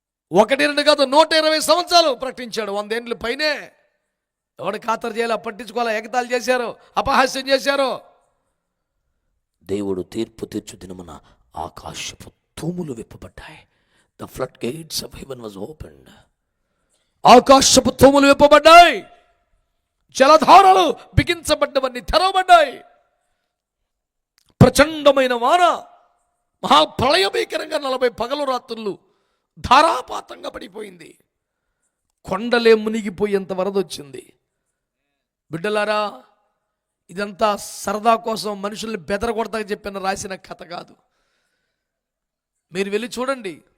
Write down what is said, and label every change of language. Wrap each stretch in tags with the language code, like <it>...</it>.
<te>1, 2 కాదు, 120 సంవత్సరాలు ప్రకటించాడు. 100 ఏళ్ళు పైనే. ఎవడు ఖాతరు చేయాలి, పట్టించుకోవాలా, ఎగతాళి చేశారు, అపహాస్యం చేశారు. దేవుడు తీర్పు తీర్చు దినమున ఆకాశపు తూములు విప్పబడ్డాయి.</te> <en>The floodgates of heaven was opened.</en> <te>ఆకాశపు తూములు విప్పబడ్డాయి. జలధారలు బిగించబడ్డవన్నీ తెరవబడ్డాయి. ప్రచండమైన వాన, మహాప్రళయభీకరంగా 40 పగలు రాత్రులు ధారాపాతంగా పడిపోయింది. కొండలే మునిగిపోయేంత వరద వచ్చింది. బిడ్డలారా, ఇదంతా సరదా కోసం, మనుషుల్ని బెదరగొడతాక చెప్పిన రాసిన కథ కాదు. మీరు వెళ్ళి చూడండి.</te>